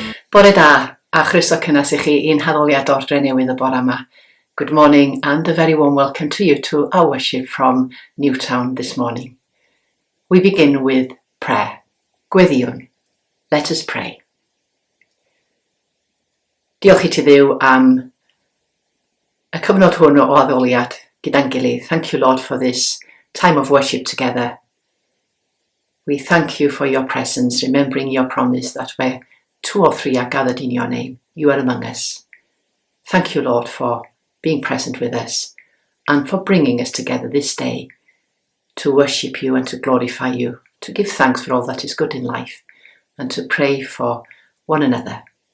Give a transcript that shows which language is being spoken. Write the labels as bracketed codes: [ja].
[cy] Bore da, a chroeso cynnes i chi i'n haddoliad o'r Dre Newydd y bore yma. [en] Good morning and a very warm welcome to you to our worship from Newtown this morning. We begin with prayer. [cy] Gweddiwn. [en] Let us pray. [cy] Diolch i ti Dduw am y cyfnod hwn o addoliad gyda'n gilydd. [en] Thank you, Lord, for this time of worship together. We thank you for your presence, remembering your promise that where 2 or 3 are gathered in your name, you are among us. Thank you, Lord, for being present with us and for bringing us together this day to worship you and to glorify you, to give thanks for all that is good in life and to pray for one another.